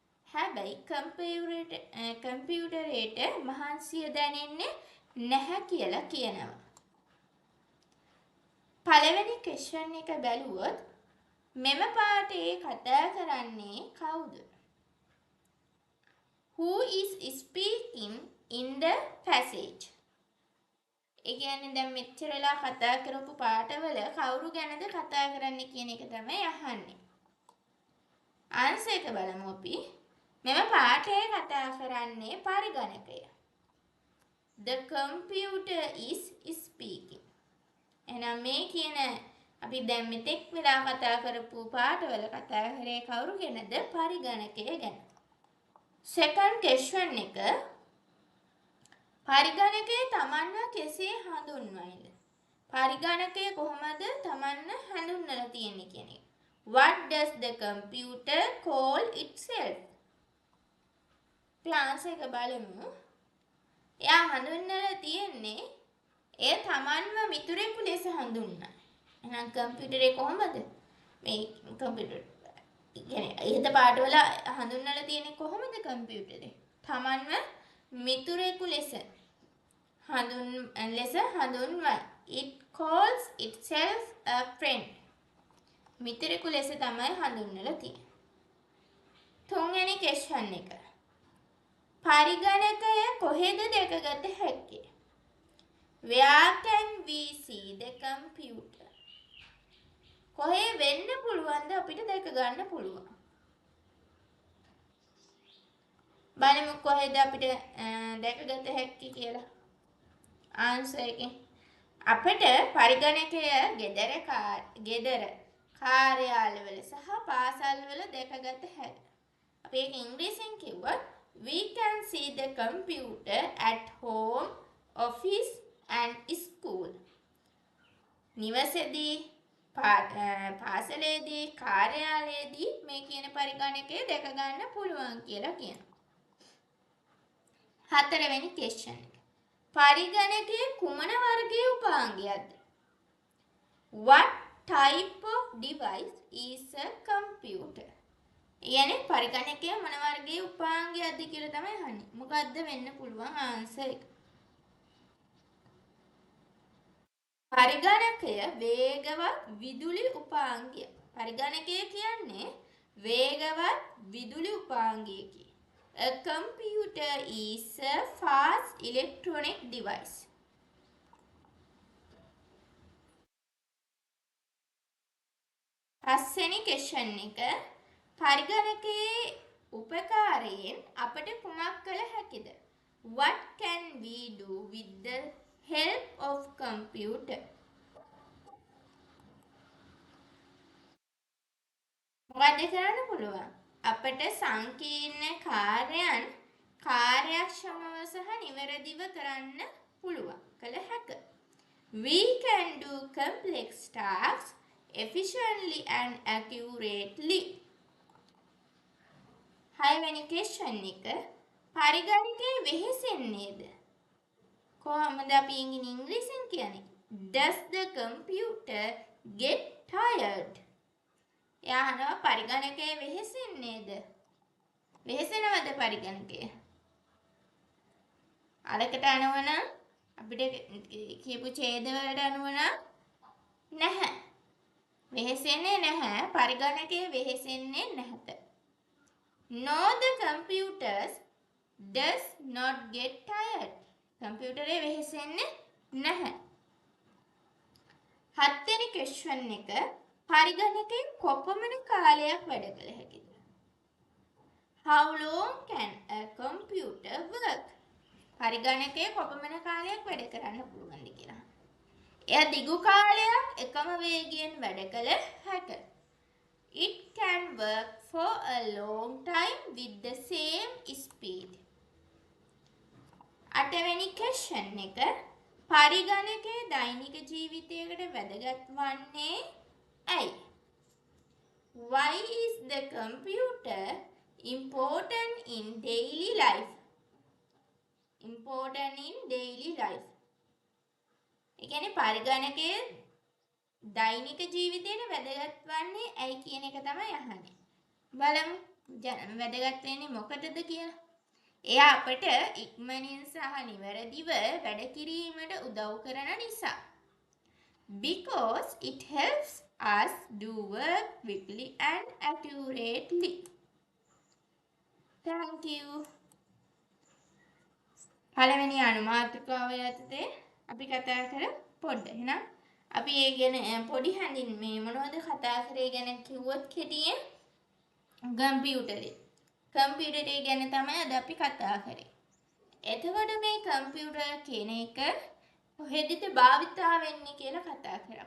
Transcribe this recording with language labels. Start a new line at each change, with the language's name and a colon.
Sinhala: හැබැයි කම්පියුටරේට මහන්සිය දැනෙන්නේ නැහැ කියලා කියනවා. පළවෙනි ක්වෙස්චන් එක බැලුවොත් මෙම පාඩේ කතා කරන්නේ කවුද?
English: Who is speaking in the passage?
Sinhala: ඒ කියන්නේ දැන් මෙච්චරලා කතා කරපු පාඩවල කවුරු ගැනද කතා කරන්නේ කියන එක තමයි අහන්නේ. ආන්සර් එක බලමු අපි. මෙම පාඩේ කතා කරන්නේ පරිගණකය.
English: The computer is speaking.
Sinhala: එහෙනම් මේ කියන අපි දැන් මෙතෙක් වෙලා කතා කරපු පාඩවල කතා කරේ කවුරු ගැනද? පරිගණකය ගැන.
English: Second question
Sinhala: එක පරිගණකය තමන්ව කෙසේ හඳුන්වයිද? පරිගණකය කොහොමද තමන්ව හඳුන්වලා තියෙන්නේ කියන එක.
English: What does the computer call itself?
Sinhala: Plans එක බලමු. එයා හඳුන්වලා තියෙන්නේ ඒ තමන්ව මිතුරෙකු ලෙස හඳුන්වනවා. එහෙනම් කම්පියුටරේ කොහොමද? මේ කම්පියුටර් කියන්නේ ඉහත පාඩවල හඳුන්වලා තියෙන්නේ කොහොමද කම්පියුටරේ? තමන්ව මිතුරෙකු ලෙස හඳුන්වයි.
English: It calls itself a friend.
Sinhala: මිතුරෙකු ලෙස තමයි හඳුන්වලා තියෙන්නේ. තුන්වෙනි ක්වෙස්චන් එක. පරිගණකය කොහෙද දැකගත හැක්කේ?
English: Where can we see the computer?
Sinhala: කොහේ වෙන්න පුළුවන්ද අපිට දැක ගන්න පුළුවන්? බලමු කොහෙද අපිට දැකගත හැක්කේ කියලා. ආන්සර් එකෙන් අපිට පරිගණකය ගෙදර කාර්යාලවල සහ පාසල්වල දැකගත හැකියි. අපි ඒක ඉංග්‍රීසියෙන් කිව්වොත්
English: we can see the computer at home, office and school.
Sinhala: නිවසේදී පාසලේදී කාර්යාලයේදී මේ කියන පරිගණකය දැක ගන්න පුළුවන් කියලා කියනවා. හතරවෙනි ක්වෙස්චන් එක. පරිගණකයේ කුමන වර්ගයේ උපාංගයක්ද?
English: What type of device is a computer?
Arabic: يعني
Sinhala: පරිගණකයේ මොන වර්ගයේ උපාංගයක්ද කියලා තමයි අහන්නේ. මොකද්ද වෙන්න පුළුවන් ආන්සර් එක? පරිගණකය වේගවත් විදුලි උපාංගය. පරිගණකය කියන්නේ වේගවත් විදුලි උපාංගයකි.
English: A computer is a fast electronic device.
Sinhala: පස්වෙනි ක්වෙස්චන් එක පරිගණකයේ උපකාරයෙන් අපට කුමක් කළ හැකිද?
English: What can we do with the help of computer?
Sinhala: මොකද කරන්න පුළුවන්? අපට සංකීර්ණ කාර්යයන් කාර්යක්ෂමව සහ නිවැරදිව කරන්න පුළුවන්. කළ හැක.
English: We can do complex tasks efficiently and accurately.
Sinhala: හයවෙනි ක්වෙස්චන් එක පරිගණකයේ වෙහෙසෙන්නේද? කොහොමද අපි ඉංග්‍රීසියෙන් කියන්නේ?
English: Does the computer get tired?
Sinhala: එයා අහනවා පරිගණකයේ වෙහෙසෙන්නේද? වෙහෙසෙනවද පරිගණකය? අරකට අනුව නම් අපිට කියපු ඡේද වලට අනුව නම් නැහැ. වෙහෙසෙන්නේ නැහැ. පරිගණකයේ වෙහෙසෙන්නේ නැහැත.
English: No, the computers does not get tired.
Sinhala: කම්පියුටරේ වෙහෙසෙන්නේ නැහැ. හත්වෙනි ක්වෙස්චන් එක පරිගණකයෙන් කොපමණ කාලයක් වැඩ කළ හැකිද?
English: How long can a computer work?
Sinhala: පරිගණකයේ කොපමණ කාලයක් වැඩ කරන්න පුළුවන්ද කියලා. එය දිගු කාලයක් එකම වේගයෙන් වැඩ කළ හැක.
English: It can work for a long time with the same speed.
Sinhala: අටවෙනි question එක පරිගණකයේ දෛනික ජීවිතයකට වැදගත් වන්නේ ඇයි?
English: Why is the computer important in daily life? Important in daily life.
Sinhala: ඒ කියන්නේ පරිගණකයේ දෛනික ජීවිතයට වැදගත් වන්නේ ඇයි කියන එක තමයි අහන්නේ. බලමු වැදගත් වෙන්නේ මොකටද කියලා. එයා අපට ඉක්මනින් සහ නිවැරදිව වැඩ කිරීමට උදව් කරන නිසා.
English: Because it helps us do work quickly and accurately. Thank you.
Sinhala: පළවෙනි අනුමාත්‍රිකාව යටතේ අපි කතා කර පොඩ්ඩ. එහෙනම් අපි ඒ ගැන පොඩි හඳින් මේ මොනවද කතා කරේ ගැන කිව්වොත් කෙටියෙන් කම්පියුටරේ. කම්පියුටරේ ගැන තමයි අද අපි කතා කරේ. එතකොට මේ කම්පියුටර් කියන එක කොහෙදද භාවිතා වෙන්නේ කියලා කතා කරා.